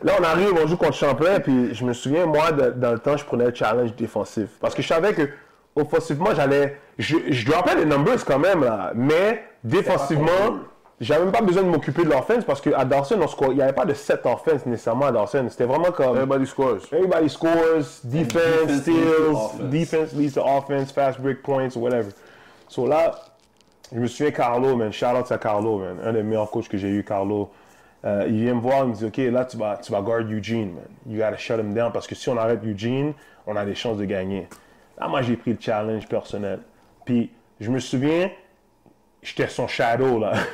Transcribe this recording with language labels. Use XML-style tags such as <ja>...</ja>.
<fr>Là, on arrive, on joue contre Champlain, puis je me souviens, moi, dans le temps, je prenais le challenge défensif. Parce que je savais que, offensivement, je dropais les numbers quand même, là, mais défensivement, j'avais même pas besoin de m'occuper de l'offense parce qu'à Dawson, il n'y avait pas de 7 offense nécessairement à Dawson. C'était vraiment comme.</fr> <en>Everybody scores. Everybody scores, defense, steals, offense. defense leads to offense, fast break points, whatever.</en> <fr>So là, je me souviens, Carlo, man,</fr> <en>shout out</en> <fr>à Carlo, man, un des meilleurs coachs que j'ai eu, Carlo. Il vient me voir, il me dit, OK, là, tu vas guard Eugene, man.</fr> <en>You gotta shut him down</en> <fr>parce que si on arrête Eugene, on a des chances de gagner. Là, moi, j'ai pris le challenge personnel. Puis, je me souviens, j'étais son shadow, là.</fr>